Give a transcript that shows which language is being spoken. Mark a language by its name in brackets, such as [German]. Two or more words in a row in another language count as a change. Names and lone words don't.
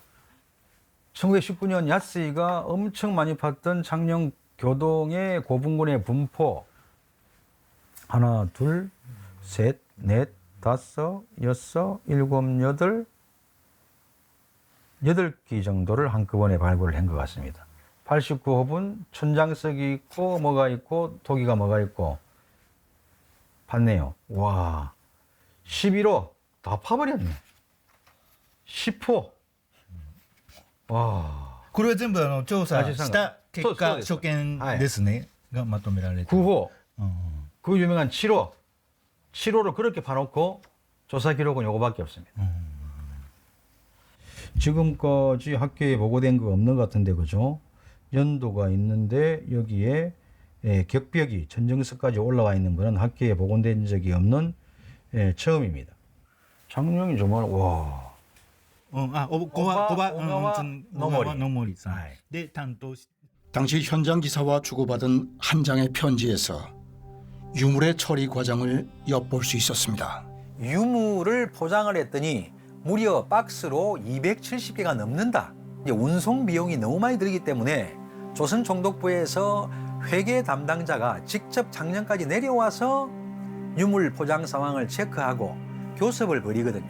[Korean] 1919년 야스이가 엄청 많이 봤던 창녕 교동의 고분군의 분포 하나, 둘, 셋, 넷, 다섯, 여섯, 일곱, 여덟 8기 정도를 한꺼번에 발굴을 한 것 같습니다. 89호분 천장석이 있고 뭐가 있고 토기가 뭐가 있고 봤네요. 와, 11호 다 파버렸네. 10호 와. [Japanese] これは全部調査した結果、そうです所見ですね、がまとめられている。 [Korean] 9호. 그 유명한 7호. 7호를 그렇게 봐놓고 조사 기록은 요거밖에 없습니다. 지금까지 학계에 보고된 거 없는 것 같은데, 그죠? 연도가 있는데 여기에 격벽이 전정석까지 올라와 있는 거는 학계에 보고된 적이 없는 처음입니다. 장룡이 정말 와. [Japanese] 野森さんで担当し [Korean] 당시 현장 기사와 주고받은 한 장의 편지에서 유물의 처리 과정을 엿볼 수 있었습니다. 유물을 포장을 했더니 무려 박스로 270개가 넘는다. 이제 운송 비용이 너무 많이 들기 때문에 조선총독부에서 회계 담당자가 직접 장량까지 내려와서 유물 포장 상황을 체크하고 교섭을 벌이거든요.